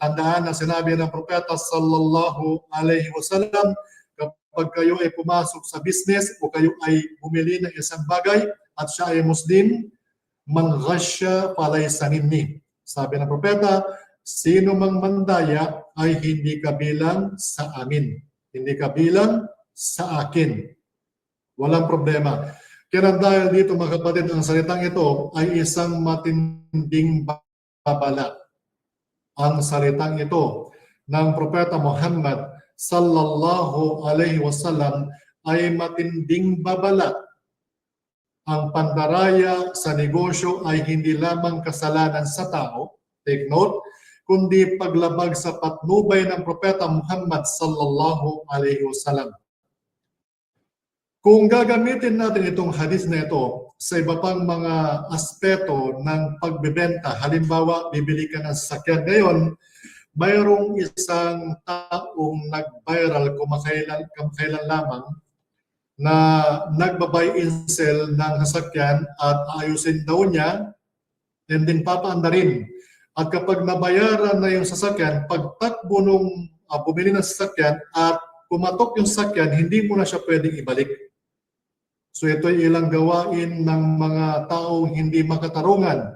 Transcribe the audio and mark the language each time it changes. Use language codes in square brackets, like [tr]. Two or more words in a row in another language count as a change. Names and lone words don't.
[tl] Tandaan na sinabi ng propeta [ar] sallallahu alaihi wasallam, [tl] kapag kayo ay pumasok sa business o kayo ay bumili ng isang bagay at siya ay Muslim, [ar] "Man ghasya falaysa minni." [tl] Sabi ng propeta, sino mang mandaya ay hindi kabilang sa amin. Hindi kabilang sa akin. Walang problema. Kaya dahil dito mga kapatid, ang salitang ito ay isang matinding babala. Ang salitang ito ng propeta Muhammad [ar] sallallahu alaihi wasallam [tl] ay matinding babala. Ang pandaraya sa negosyo ay hindi lamang kasalanan sa tao, [en] take note, [tl] kundi paglabag sa patnubay ng propeta Muhammad [ar] sallallahu alaihi wasallam. [tl] Kung gagamitin natin itong hadith na ito sa iba pang mga aspeto ng pagbebenta, halimbawa bibili ka ng sasakyan ngayon, mayroong isang taong nag-viral kamakailan lamang na nagba- [en] buy and sell [tl] ng sasakyan at ayusin daw niya [en] and then [tl] papaanda rin. At kapag nabayaran na yung sasakyan, pagtakbo nung bumili ng sasakyan at pumatok yung sasakyan, hindi mo na siya pwedeng ibalik. So ito ay ilang gawain ng mga taong hindi makatarungan.